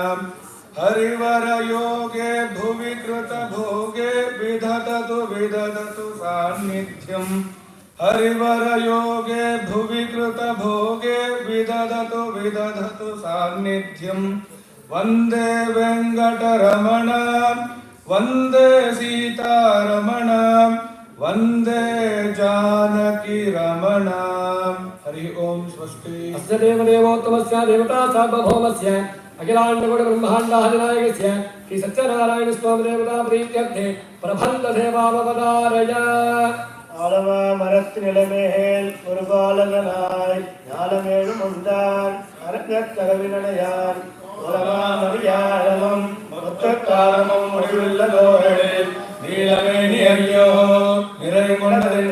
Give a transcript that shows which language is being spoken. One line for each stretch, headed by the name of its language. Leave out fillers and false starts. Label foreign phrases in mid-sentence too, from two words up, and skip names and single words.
Sanskrit: हरिवर योगे भुवि कृत भोगे विदधतु सान्निध्यम् हरिवर योगे भुवि कृत भोगे विदधतु सान्निध्यम् वन्दे वेङ्कटरमण वन्दे सीतारमण वन्दे जानकी रमण। हरि ओम स्वस्ति। अस्य देवदेवोत्तमस्य देवता सार्वभौमस्य अखिलाण्डकोटिब्रह्माण्डाधिनायकस्य श्री सत्यनारायण स्वामी देवता प्रीत्यर्थे प्रबन्ध सेवामवधारय।
Tamil: ஆலமா மரத்து நிலமேல் ஒரு பாலகனாய் ஞாலமேழும் உண்டான் அரங்கத் தகவினையான் உலகாமறியாழமும் மொத்தக்காலமும் முடிவுள்ளதோரில் நீலமேனி ஐயோ நிறை கொண்டதின்